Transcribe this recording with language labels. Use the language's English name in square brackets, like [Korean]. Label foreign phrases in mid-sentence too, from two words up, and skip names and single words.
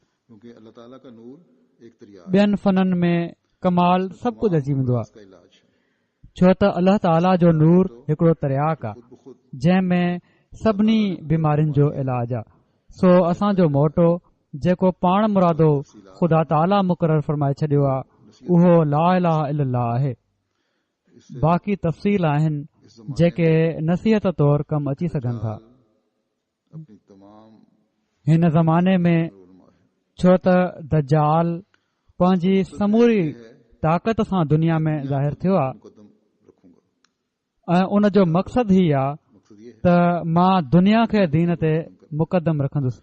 [Sindhi] ॿियनि फननि में कमाल सभु कुझु अची वेंदो आहे, छो त अल्लाह ताला जो नूर हिकिड़ो तरियाक आहे जंहिं में सभिनी बीमारियुनि जो इलाज आहे। सो असांजो मोटो जेको पाण मुरादो ख़ुदा ताला मुक़ररु फ़रमाए छॾियो आहे उहो [Arabic] لا إله إلا الله [Sindhi] आहे। बाक़ी तफ़सील आहिनि जेके नसीहत तौरु कमु अची सघनि था। हिन ज़माने में छो त दज्जाल पंहिंजी समूरी ताक़त सां दुनिया में ज़ाहिर थियो आहे ऐं उन जो मक़सदु ही आहे त मां दुनिया खे दीन ते मुक़दम रखंदुसि।